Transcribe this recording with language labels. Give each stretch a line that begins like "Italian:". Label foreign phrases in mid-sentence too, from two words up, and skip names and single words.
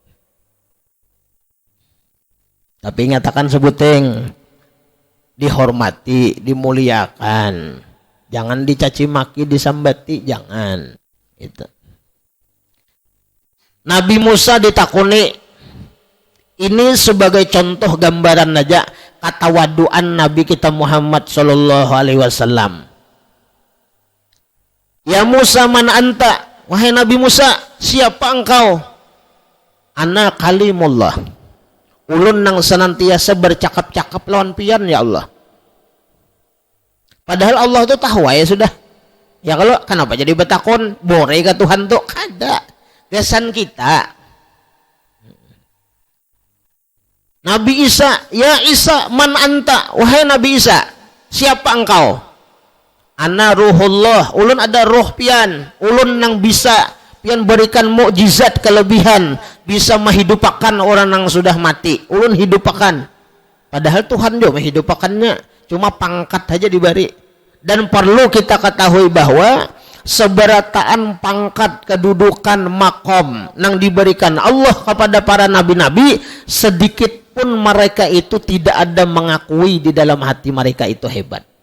Indonesian: Tapi nyatakan sebuting dihormati, dimuliakan. Jangan dicaci maki, disambati, jangan. Itu. Nabi Musa
Javanese: ditakuni.
Indonesian: Ini sebagai contoh gambaran aja katawaduan Nabi kita Muhammad
Arabic: sallallahu alaihi wasallam. Ya Musa, man anta?
Indonesian: Wahai Nabi Musa, siapa engkau?
Arabic: Ana kalimullah.
Banjar: Ulun nang senantiasa bercakap-cakap lawan pian ya Allah.
Indonesian: Padahal Allah itu tahu ya sudah.
Banjar: Ya kalau kenapa jadi betakon bore ke Tuhan tuh kada.
Indonesian: Kesan kita. Nabi Isa,
Arabic: ya Isa, man anta?
Indonesian: Wahai Nabi Isa, siapa engkau?
Arabic: Ana ruhullah,
Banjar: ulun ada roh pian, ulun nang bisa pian berikan mukjizat kelebihan bisa menghidupakan orang yang sudah mati. Ulun hidupakan.
Indonesian: Padahal Tuhan juga menghidupakannya, cuma pangkat aja diberi. Dan perlu kita ketahui bahwa seberataan pangkat, kedudukan, makom yang diberikan Allah kepada para nabi-nabi, sedikit pun mereka itu tidak ada mengakui di dalam hati mereka itu hebat.